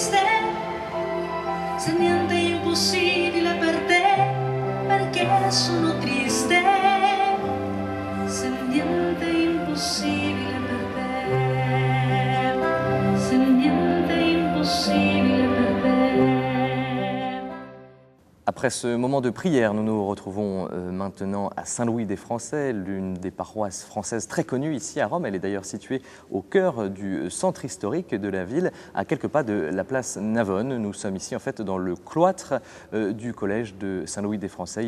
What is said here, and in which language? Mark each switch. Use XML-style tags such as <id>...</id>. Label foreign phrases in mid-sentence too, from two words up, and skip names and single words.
<it>Sono triste, se niente è impossibile per te, se niente è impossibile per te.</it> <fr>Après ce moment de prière, nous nous retrouvons maintenant à Saint-Louis-des-Français, l'une des paroisses françaises très connues ici à Rome. Elle est d'ailleurs située au cœur du centre historique de la ville, à quelques pas de la place Navone. Nous sommes ici en fait dans le cloître du collège de Saint-Louis-des-Français.</fr>